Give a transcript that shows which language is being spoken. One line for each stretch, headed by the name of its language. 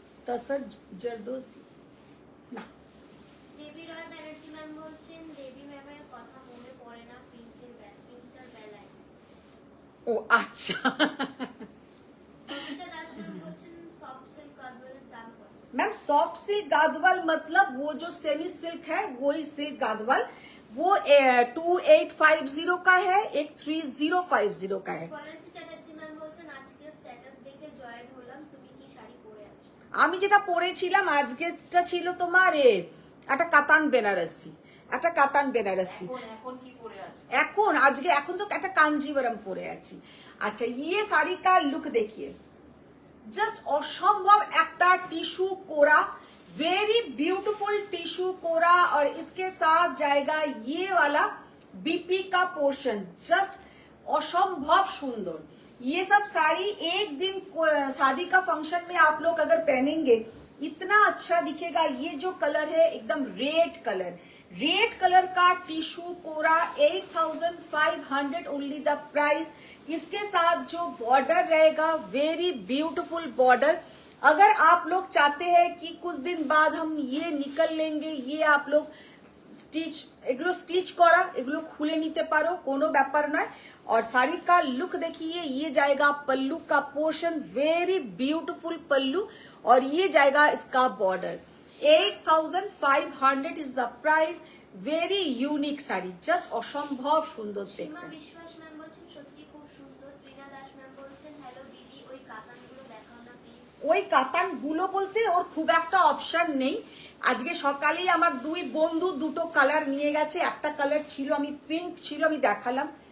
Bangla: তসর জরদোসি না। দেবী রয় ব্যানার্জি ম্যাম বলছেন দেবী ম্যামের কথা মনে পড়ে না পিঙ্কের বেলায়। ও আচ্ছা। কবিতা দাস ম্যাম বলছেন সফট সিল্ক গাদওয়ালের দাম কত?
Hindi: मैम सॉफ्ट सिल्क गादवाल मतलब वो जो सेमी सिल्क है वही सिल्क गादवाल, वो 2850 का है, एक 3050 का है।
Bangla: পলাশী চ্যাটার্জি ম্যাম বলছেন আজকে স্ট্যাটাস দেখে জয়েন হলাম, তুমি কি শাড়ি পরে আছো? আমি যেটা পরেছিলাম আজকেরটা ছিল তোমার একটা কাতান বেনারসি, একটা কাতান বেনারসি। এখন কি পরে আছে? এখন তো একটা কাঞ্জিবরম পরে আছি।
Hindi: अच्छा, ये साड़ी का लुक देखिए, जस्ट असंभव
Bangla: একটা টিস্যু কোরা,
Hindi: वेरी ब्यूटीफुल टिश्यू कोरा। और इसके साथ जाएगा ये वाला बीपी का पोर्शन, जस्ट असंभव सुंदर। ये सब साड़ी एक दिन शादी का फंक्शन में आप लोग अगर पहनेंगे इतना अच्छा दिखेगा। ये जो कलर है एकदम रेड कलर का tissue Quora,
English: 8500 only the price.
Hindi: इसके साथ जो बॉर्डर रहेगा, वेरी ब्यूटीफुल बॉर्डर। अगर आप लोग चाहते हैं कि कुछ दिन बाद हम ये निकल लेंगे, ये आप लोग
Bangla: এগুলো স্টিচ করা, এগুলো খুলে নিতে পারো, কোনো ব্যাপার নয়।
Hindi: और साड़ी का लुक देखिए, ये जाएगा पल्लू का पोर्शन, वेरी ब्यूटीफुल पल्लू। और ये जाएगा इसका border.
English: 8500 is the price,
Hindi: very unique
Bangla: sari, just অসম্ভব সুন্দর সীমা দেখতে। বিশ্বাস ম্যাম বলছেন সত্যি খুব সুন্দর। ত্রিনা দাস ম্যাম বলছেন হ্যালো দিদি, ওই কাতানগুলো দেখাও না প্লিজ। ওই কাতানগুলো বলতে ওর খুব একটা অপশন নেই। আজকে সকালেই আমার দুই বন্ধু দুটো কালার নিয়ে গেছে, একটা কালার ছিল, আমি পিঙ্ক ছিল, আমি দেখালাম।